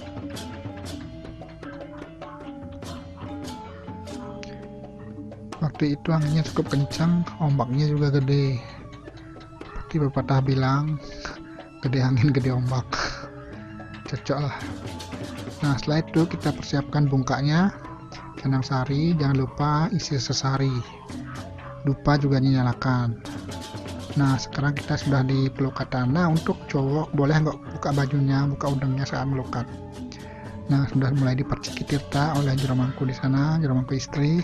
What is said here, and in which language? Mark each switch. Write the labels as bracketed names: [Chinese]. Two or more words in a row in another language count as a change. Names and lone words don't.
[Indonesian] Waktu itu anginnya cukup kencang, ombaknya juga gede. Seperti pepatah bilang, gede angin gede ombak. Cocok lah. Nah, setelah itu kita persiapkan bungkaknya, canang sari, jangan lupa isi sesari, dupa juga dinyalakan. Nah, sekarang kita sudah di pelukatan. Nah, untuk cowok boleh nggak buka bajunya, buka udangnya saat melukat. Nah, sudah mulai diperciki tirta oleh jurumangku di sana, jurumangku istri.